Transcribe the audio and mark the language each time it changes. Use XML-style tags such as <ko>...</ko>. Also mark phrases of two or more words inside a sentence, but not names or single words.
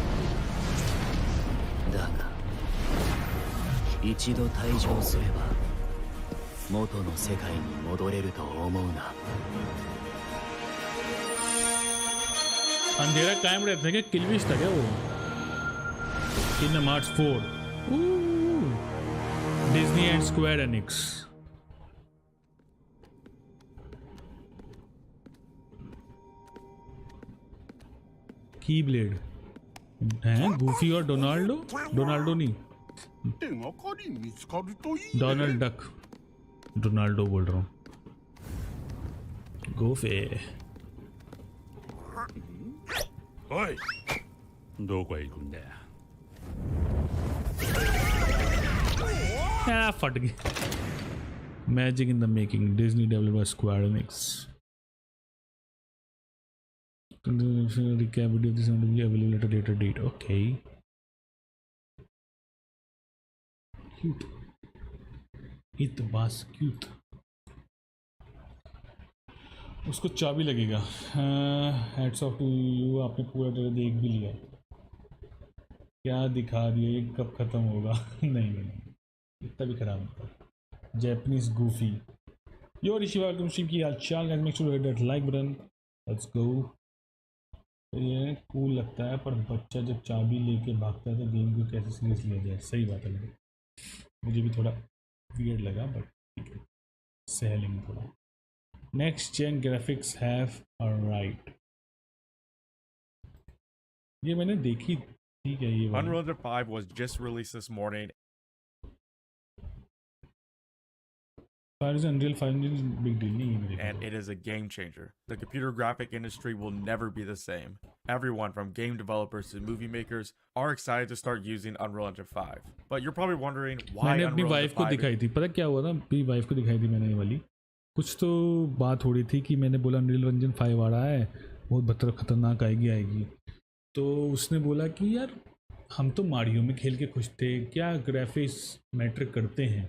<ja>だが一度退場すれば元の世界に戻れると思うな。</ja> <hi>अंधेरा कायम रहता है क्या? किलविश था क्या वो? किंगडम हार्ट्स 4 डिज्नी एंड स्क्वायर एनिक्स। की ब्लेड हैं गूफी और डोनाल्डो? डोनाल्डो नहीं, डोनाल्ड डक। डोनाल्डो बोल रहा हूँ। गोफे</hi> <ja>おい、どこへ行くんだよ。</ja> <hi>फट गई।</hi> <en>Magic in the making, Disney developed by Square Enix. Recap video of this will be available at a later date. Okay. Cute. It was cute.</en> <hi>उसको चाबी लगेगा।</hi> <en>Hats off to you,</en> <hi>आपने पूरा ट्रेलर देख भी लिया। क्या दिखा दिया, ये कब खत्म होगा? नहीं इतना भी खराब नहीं। जैपनीज गूफी।</hi> <en>Yo Rishi welcome stream</en> <hi>की हाल चाल</hi> <en>guys, make sure to hit that like button. Let's go.</en> <hi>ये कूल लगता है, पर बच्चा जब चाबी लेके भागता है तो गेम को कैसे सीरियस लिया जाए? सही बात है, मुझे भी थोड़ा वियर्ड लगा, बट ठीक है, सह लेंगे थोड़ा।</hi> <en>next gen graphics have right.</en> <hi>ये मैंने देखी, ठीक है। ये</hi> <en>Unreal Engine 5 was just released this morning. Unreal 5 is big deal</en> <hi>नहीं है,</hi> <en>and it is a game changer. The computer graphic industry will never be the same. Everyone from game developers to movie makers are excited to start using Unreal Engine 5. But you're probably wondering why</en> <hi>मैंने अपनी Unreal वाइफ Engine को 5 दिखाई थी, पता क्या हुआ था? अपनी वाइफ को दिखाई थी मैंने ये वाली। कुछ तो बात हो रही थी कि मैंने बोला Unreal Engine 5 आ रहा है, बहुत खतरनाक आएगी। तो उसने बोला कि यार हम तो मारियो में खेल के खुश थे, क्या</hi> <en>graphics matter</en> <hi>करते हैं?</hi>